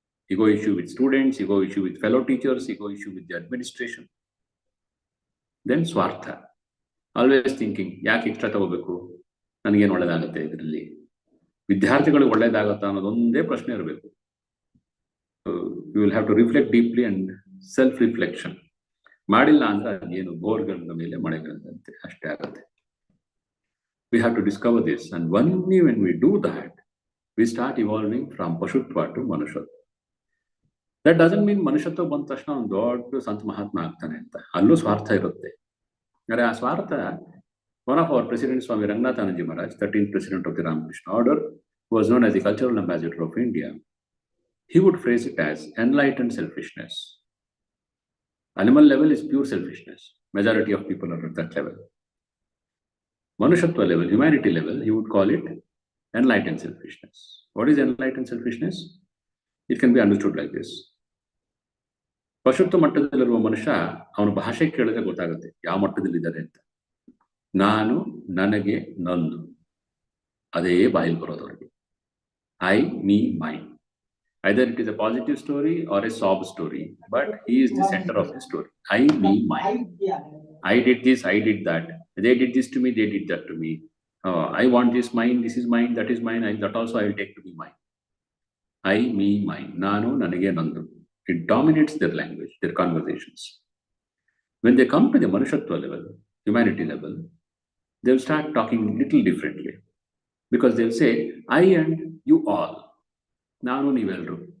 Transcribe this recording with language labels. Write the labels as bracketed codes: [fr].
[en] Ego issue with students, ego issue with fellow teachers, ego issue with the administration. Then ಸ್ವಾರ್ಥ. Always thinking, [kn] ಯಾಕೆ extra ತಗೋಬೇಕು, ನನಗೇನು ಒಳ್ಳೇದಾಗುತ್ತೆ ಇದರಲ್ಲಿ, ವಿದ್ಯಾರ್ಥಿಗಳಿಗೆ ಒಳ್ಳೇದಾಗುತ್ತಾ ಅನ್ನೋದೊಂದೇ ಪ್ರಶ್ನೆ ಇರಬೇಕು. [en] You will have to reflect deeply and self reflection. [kn] ಮಾಡಿಲ್ಲ ಅಂದ್ರೆ ಅದೇನು ಬೋರ್ಗಳ ಮೇಲೆ ಮಳೆಗಳಂತೆ ಅಷ್ಟೇ ಆಗುತ್ತೆ. [en] We have to discover this, and only when we do that we start evolving from ಪಶುತ್ವ to ಮನುಷ್ಯತ್ವ. That doesn't mean [kn] ಮನುಷ್ಯತ್ವ ಬಂದ ತಕ್ಷಣ ಒಂದು ದೊಡ್ಡ ಸಂತ ಮಹಾತ್ಮ ಆಗ್ತಾನೆ ಅಂತ. ಅಲ್ಲೂ ಸ್ವಾರ್ಥ ಇರುತ್ತೆ. ಆದರೆ ಆ ಸ್ವಾರ್ಥ, [en] One of our president Swami Ranganathanandaji Maharaj, 13th president of the Ramakrishna order, who was known as the cultural ambassador of India, he would phrase it as enlightened selfishness. Animal level is pure selfishness. Majority of people are at that level. Manushatva level, humanity level, he would call it enlightened selfishness. What is enlightened selfishness? It can be understood like this. [kn] ಪಶುತ್ವ ಮಟ್ಟದಲ್ಲಿರುವ ಮನುಷ್ಯ ಅವನ ಭಾಷೆ ಕೇಳಿದ್ರೆ ಗೊತ್ತಾಗುತ್ತೆ ಯಾವ ಮಟ್ಟದಲ್ಲಿದ್ದಾರೆ ಅಂತ. ನಾನು, ನನಗೆ, ನಂದು, ಅದೇ ಬಾಯಲ್ಲಿ ಬರೋದು ಅವರಿಗೆ. [en] I, me, mine. Either it is a positive story or a sob story, but he is the centre of the story. I, me, mine. I did this, I did that, they did this to me, they did that to me. I want this, mine, this is mine, that is mine, that also I will take to be mine. I, me, mine. [kn] ನಾನು, ನನಗೆ, ನಂದು. [en] It dominates their language, their conversations. When they come to the Manushatva level, humanity level, they'll start talking little differently. Because they'll say, I and you all. [kn] Nanu nevelru.